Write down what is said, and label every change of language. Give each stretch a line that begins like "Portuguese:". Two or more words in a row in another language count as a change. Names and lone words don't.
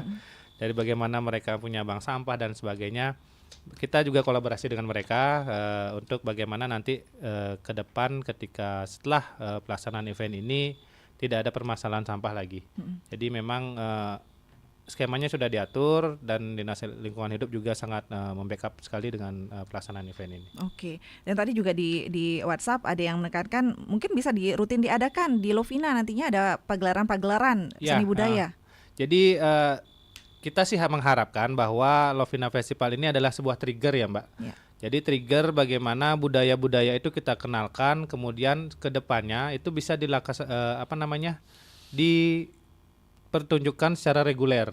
Indonesian: Dari bagaimana mereka punya bank sampah dan sebagainya, kita juga kolaborasi dengan mereka untuk bagaimana nanti ke depan ketika setelah pelaksanaan event ini tidak ada permasalahan sampah lagi. Jadi memang skemanya sudah diatur dan Dinas Lingkungan Hidup juga sangat membackup sekali dengan pelaksanaan event ini. Oke, dan tadi juga di WhatsApp ada yang menekankan mungkin bisa rutin diadakan di Lovina nantinya ada pagelaran-pagelaran seni budaya. Jadi kita sih mengharapkan bahwa Lovina Festival ini adalah sebuah trigger ya Mbak. Ya. Jadi trigger bagaimana budaya-budaya itu kita kenalkan, kemudian ke depannya itu bisa dipertunjukkan secara reguler.